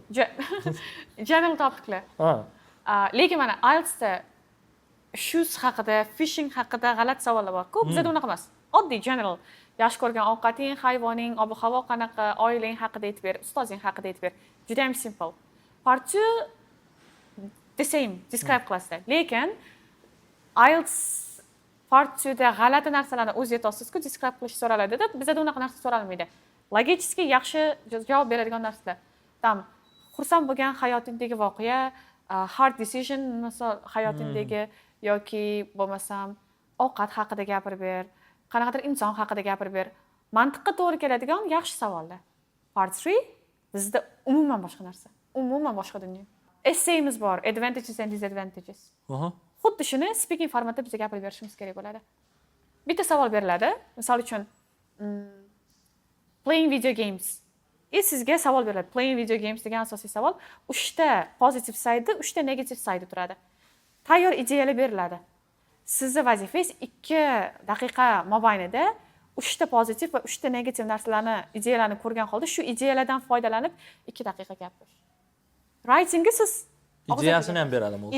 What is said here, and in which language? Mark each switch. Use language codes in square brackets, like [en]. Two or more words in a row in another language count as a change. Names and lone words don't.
[uz] General topiklar. Lekin mana IELTSda shoes haqida, fishing haqida g'alati savollar bor. Ko'p bizda unaqa emas. Oddiy general. Yaxshi ko'rgan ovqating, hayvoning, ob-havo qanaqa, oilang haqida aytib ber, ustozing haqida aytib ber. Juda ham simple. [en] Part 2 the same, [uz] describe qilasizlar. Lekin IELTS part 2da g'alati narsalarni o'z aytasiz-ku, describe qilish so'raladi-da, bizda unaqa narsa so'ralmaydi. Logichki yaxshi javob beradigan narsalar. Tam xursand bo'lgan hayotingdagi voqea, [en] hard decision, [uz] misol hayotingdagi yoki bo'lmasam ovqat haqida gapirib ber. Qanaqadir inson haqida gapirib ber. Mantiqqa to'g'ri keladigan yaxshi savollar. Part 3 bizda umuman boshqa narsa. Umuman boshqa dunyo. Essayimiz bor, [en] advantages and disadvantages. [uz] Xuddi shuni speaking formatda bizga gapirib berishimiz kerak bo'ladi. Bitta savol beriladi. Misol uchun [en] playing video games. [uz] Sizga savol beriladi. [en] Playing video games [uz] degan asosiy savol 3 ta [en] positive side, [uz] 3 ta [en] negative side [uz] turadi. Tayyor ideyalar beriladi. Sizni vazifangiz 2 daqiqa mobaynida 3 ta pozitiv va 3 ta negativ narsalarni, ideyalarni ko'rgan holda shu ideyalardan foydalanib 2 daqiqa gapirish. Writingga siz ideyasini ham beradimi o'zi?